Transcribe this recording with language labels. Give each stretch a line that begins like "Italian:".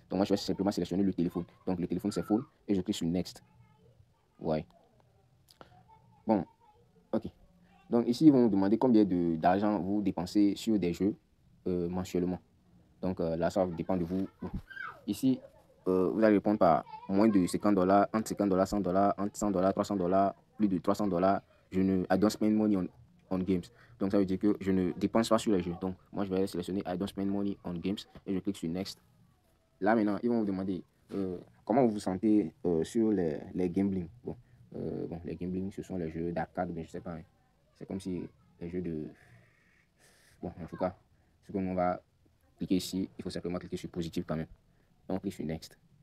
French: Donc, moi, je vais simplement sélectionner le téléphone. Donc, le téléphone, c'est full. Et je clique sur Next. Ouais. Bon, OK. Donc, ici, ils vont vous demander combien d'argent vous dépensez sur des jeux mensuellement. Donc, là, ça va dépendre de vous. Ici, vous allez répondre par moins de 50 dollars, entre 50 dollars, 100 dollars, entre 100 dollars, 300 dollars, plus de 300 dollars.
English: I don't spend money on games.
French: Donc, ça veut dire que je ne dépense pas sur les jeux. Donc, moi, je vais sélectionner
English: I don't spend money on games
French: et je clique sur Next. Là, maintenant, ils vont vous demander comment vous vous sentez sur les gambling. Bon, les gambling, ce sont les jeux d'arcade, mais je sais pas. Hein. C'est comme si les jeux de... Bon, en tout cas, ce qu'on va cliquer ici, il faut simplement cliquer sur positif quand même. Donc, on clique sur Next.